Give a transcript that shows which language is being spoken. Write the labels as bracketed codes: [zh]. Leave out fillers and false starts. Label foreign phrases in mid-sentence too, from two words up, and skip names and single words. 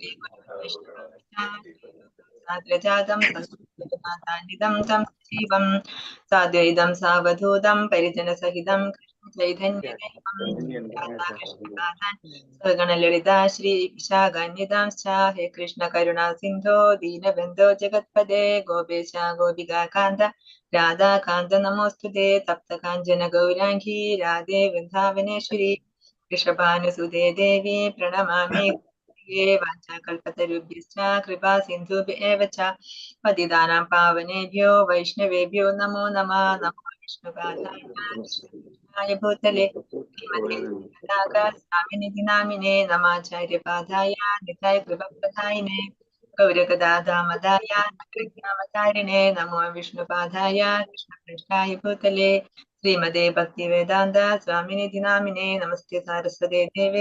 [sa] ശ്രീഗുരുവൈഷ്ണവം സാദ്രജാതം തം സജീവം സാദ്വൈതം സാവധൂതം പരിജനസഹിതം ചൈതന്യദേവം രാധാകൃഷ്ണപാദാൻ സഗണലളിതാ ശ്രീ വിശാഖാന്യതാംശ്ച ഹേ കൃഷ്ണ കരുണാ സിന്ധോ ദീനബന്ധോ ജഗത്പദേ ഗോപേശ ഗോപികാന്ത രാധാകാന്ത നമോസ്തുതേ തപ്തകാഞ്ചന ഗൗരാംഗീ രാധേ വൃന്ദാവനേശ്വരി വൃഷഭാനുസുതേ ദേവി പ്രണമാമി വാഞ്ചാകൽപതരുഭ്യശ്ച കൃപാ സിന്ധുഭ്യ ഏവ ച പതിതാനാം പാവനേഭ്യോ വൈഷ്ണവേഭ്യോ നമോ നമഃ നമോ വിഷ്ണുപാദായ ഭൂതലേ ശ്രീമതേ സ്വാമിനിധി നാമിനേ നമാചാര്യപാദായ നിതായ കൃപപ്രദായിനേ ഗൗരഗദാദാമദായ പ്രജ്ഞാവതാരിണേ നമോ വിഷ്ണുപാദായ കൃഷ്ണകൃഷ്ണായ ഭൂതലേ ശ്രീമതേ ഭക്തിവേദാന്ത സ്വാമിനിധി നാമിനേ നമസ്തേ സാരസ്വതേ ദേവേ